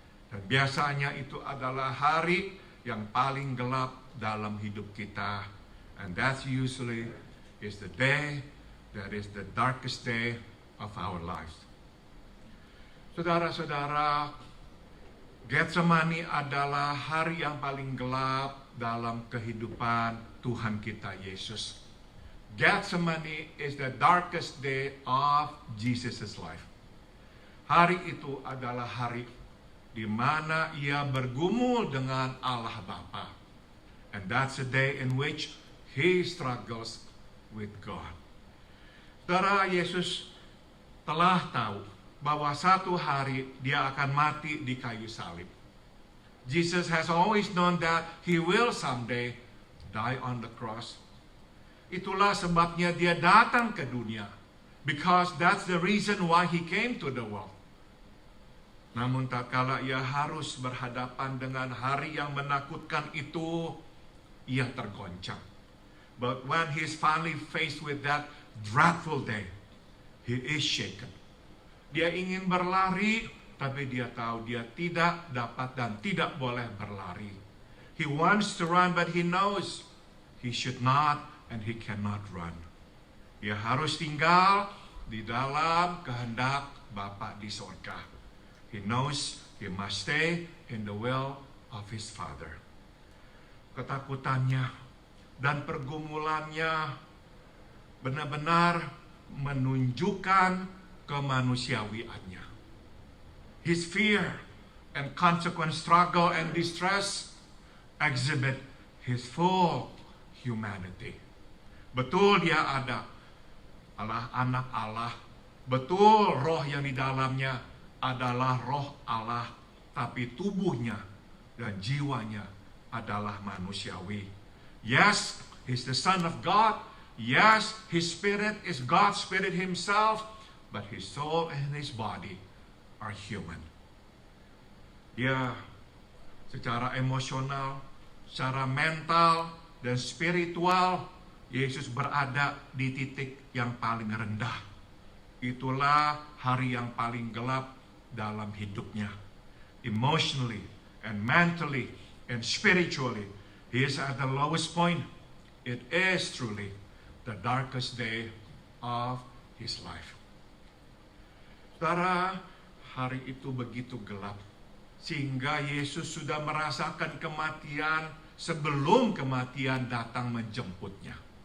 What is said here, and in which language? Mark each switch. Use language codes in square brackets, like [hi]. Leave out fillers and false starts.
[id] Dan biasanya itu adalah hari yang paling gelap dalam hidup kita. [en] And that usually is the day that is the darkest day of our lives. [id] Saudara-saudara, Getsemani adalah hari yang paling gelap dalam kehidupan Tuhan kita Yesus. [en] Getsemani is the darkest day of Jesus' life. [id] Hari itu adalah hari di mana ia bergumul dengan Allah Bapa. [en] And that's a day in which He struggles with God. [id] Saudara, Yesus telah tahu bahwa satu hari Dia akan mati di kayu salib. [en] Jesus has always known that He will someday die on the cross. [id] Itulah sebabnya Dia datang ke dunia. [en] Because that's the reason why He came to the world. [id] Namun tak kala ia harus berhadapan dengan hari yang menakutkan itu, ia tergoncang. [en] But when he is finally faced with that dreadful day, he is shaken. [id] Dia ingin berlari, tapi dia tahu dia tidak dapat dan tidak boleh berlari. [en] He wants to run, but he knows he should not and he cannot run. [id] Dia harus tinggal di dalam kehendak Bapa di surga. [en] He knows he must stay in the will of his Father. [id] Ketakutannya dan pergumulannya benar-benar menunjukkan kemanusiawiannya. [en] His fear and consequent struggle and distress exhibit his full humanity. [id] Betul dia ada, Allah anak Allah. Betul roh yang di dalamnya adalah roh Allah, tapi tubuhnya dan jiwanya adalah manusiawi. [en] Yes, He's the Son of God. Yes, His Spirit is God's Spirit Himself, but His soul and His body are human. Dia [id] secara emosional, secara mental, dan spiritual, Yesus berada di titik yang paling rendah. Itulah hari yang paling gelap dalam hidupnya. [en] Emotionally and mentally and spiritually, he is at the lowest point. It is truly the darkest day of his life. [id] Saudara, hari itu begitu gelap, sehingga Yesus sudah merasakan kematian sebelum kematian datang menjemputnya.